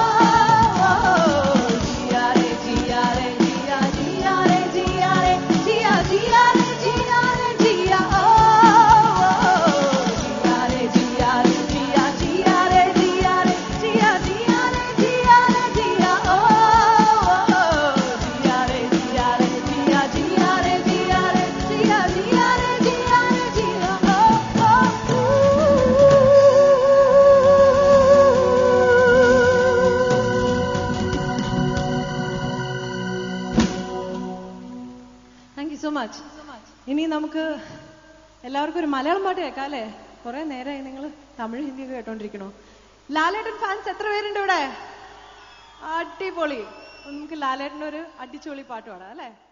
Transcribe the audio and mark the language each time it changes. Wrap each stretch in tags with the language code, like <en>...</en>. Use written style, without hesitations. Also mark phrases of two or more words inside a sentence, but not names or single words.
<hi>जिया रे जिया रे जिया जिया रे जिया रे जिया जिया रे जिया रे जिया हो जिया रे जिया रे जिया जिया रे जिया रे जिया जिया रे जिया रे जिया हो जिया रे जिया रे जिया जिया रे जिया रे जिया जिया रे जिया रे जिया हो</hi> <en>thank you so much.</en> <ml>ഇനി നമുക്ക് എല്ലാവർക്കും ഒരു മലയാളം പാട്ട് കേൾക്കാം അല്ലേ? കുറെ നേരമായി നിങ്ങൾ തമിഴ് ഹിന്ദി ഒക്കെ കേട്ടോണ്ടിരിക്കണോ? ലാലേട്ടൻ ഫാൻസ് എത്ര പേരുണ്ട് ഇവിടെ? അടിപൊളി. നമുക്ക് ലാലേട്ടൻ്റെ ഒരു അടിച്ചുപൊളി പാട്ട് പാടാം അല്ലേ?</ml>